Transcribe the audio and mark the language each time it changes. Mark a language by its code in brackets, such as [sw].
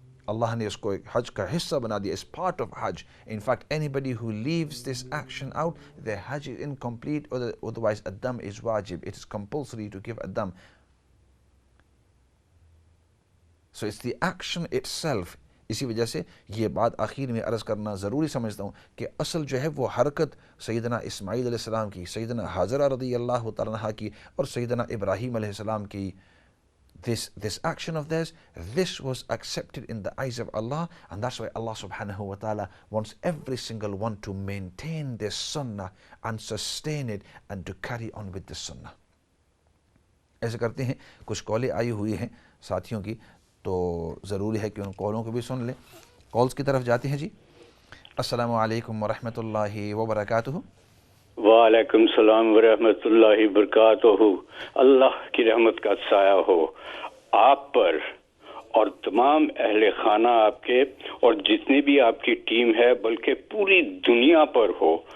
[ur] Allah ne usko ek Hajj ka hissa bana diya, [en] is part of Hajj. In fact, anybody who leaves this action out, their Hajj is incomplete, or otherwise a dam is wajib. It is compulsory to give a dam. So it's the action itself. [ur] اسی وجہ سے یہ بات آخر میں عرض کرنا ضروری سمجھتا ہوں کہ اصل جو ہے وہ حرکت سیدنا اسماعیل علیہ السلام کی، سیدنا حاجرہ رضی اللہ عنہا کی اور سیدنا ابراہیم علیہ السلام کی. [en] This action of theirs, this was accepted in the eyes of Allah, and that's why Allah subhanahu wa ta'ala wants every single one to maintain this sunnah and sustain it and to carry on with the sunnah. [ur] ایسے کرتے ہیں، کچھ کالیں آئی ہوئی ہیں ساتھیوں کی، تو ضروری ہے کہ ان کالوں کو بھی سن لیں. کالز کی طرف جاتے ہیں جی. [ar] السلام علیکم ورحمۃ اللہ وبرکاتہ. وعلیکم السلام ورحمۃ اللہ وبرکاتہ. [ur] اللہ کی رحمت کا سایہ ہو آپ پر اور تمام اہل خانہ آپ کے اور جتنی بھی آپ کی ٹیم ہے بلکہ پوری دنیا پر ہو.